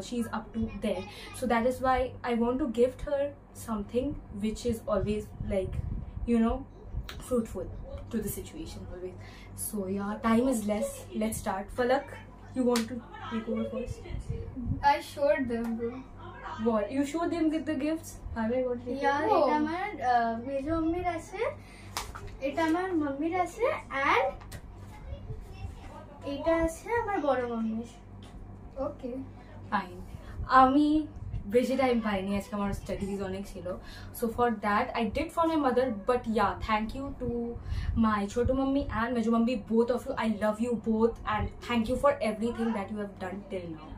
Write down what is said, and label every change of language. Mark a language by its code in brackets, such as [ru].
[en] She's up to there, so that is why I want to gift her something which is always like, you know, fruitful to the situation always. So yeah, time is less, let's start. Falak, you want to take over first? I showed them, bro. What you showed them with the gifts? Have I got it? [bn] Yeah, এটা আমার মেজো মাম্মির আছে, এটা আমার মাম্মির আছে, and এটা আছে আমার বড় মাম্মির। [en] Okay fine. [bn] আমি বেশি টাইম পাইনি, আজকে আমার স্টাডিজ অনেক ছিল, [en] So for that I did for my mother. But yeah, thank you to my ছোটো mummy and মেজো mummy, both of you. I love you both and thank you for everything that you have done till now.